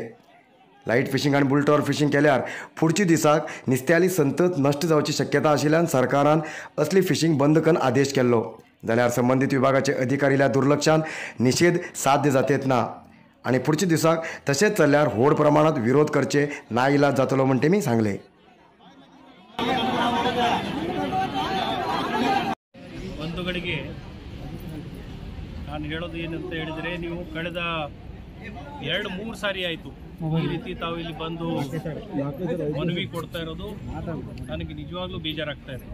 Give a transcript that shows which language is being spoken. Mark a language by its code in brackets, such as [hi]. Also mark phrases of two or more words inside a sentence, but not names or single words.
[kok] लाईट फिशिंग आणि बुल ट्रॉल फिशिंग केल्यार पुढची दिसाक नुस्त्याली संतत नश्ट जावची शक्यता आशिल्ल्यान सरकारान असली फिशिंग बंद करून आदेश केल्लो, जाल्यार संबंधित विभागाचे अधिकारील्या दुर्लक्षान निषेध साध्य जातेत ना आणि पुढच्या दिसाक तशेंच चल्ल्यार व्हड प्रमाणात विरोध करचे नाइलाज जातलो म्हण तेमी सांगले। [kn] ಒಂದು ಕಡೆಗೆ ನಾನು ಹೇಳೋದು ಏನಂತ ಹೇಳಿದರೆ, ನೀವು ಕಳೆದ 2-3 ಸಾರಿ ಆಯಿತು ಈ ರೀತಿ ತಾವು ಇಲ್ಲಿ ಬಂದು ಮನವಿ ಕೊಡ್ತಾ ಇರೋದು ನನಗೆ ನಿಜವಾಗ್ಲೂ ಬೇಜಾರಾಗ್ತಾ ಇದೆ।